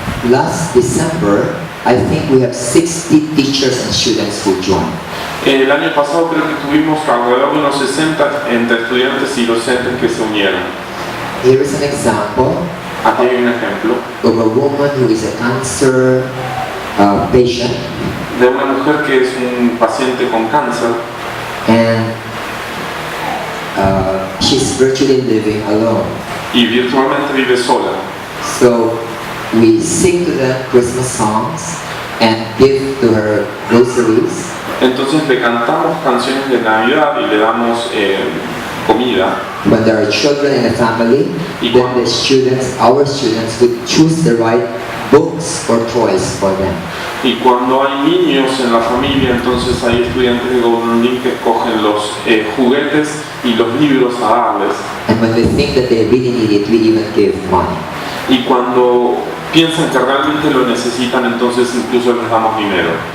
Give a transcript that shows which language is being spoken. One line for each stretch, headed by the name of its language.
English: Last December, I think we have 60 teachers and students who joined.
Spanish: El año pasado creo que tuvimos alrededor de unos 60 entre estudiantes y docentes que se unieron.
English: Here is an example
Spanish: Aquí hay un ejemplo
English: of a woman who is a cancer patient
Spanish: de una mujer que es un paciente con cáncer
English: and she's virtually living alone.
Spanish: y virtualmente vive sola.
English: So we sing to them Christmas songs and give to her groceries.
Spanish: Entonces le cantamos canciones de Navidad y le damos comida.
English: When there are children in the family, then the students, our students, would choose the right books or toys for them.
Spanish: Y cuando hay niños en la familia, entonces hay estudiantes de Golden Link que escogen los juguetes y los libros a darles.
English: And when they think that they really need it, we even give money.
Spanish: Y cuando piensan que realmente lo necesitan, entonces incluso les damos dinero.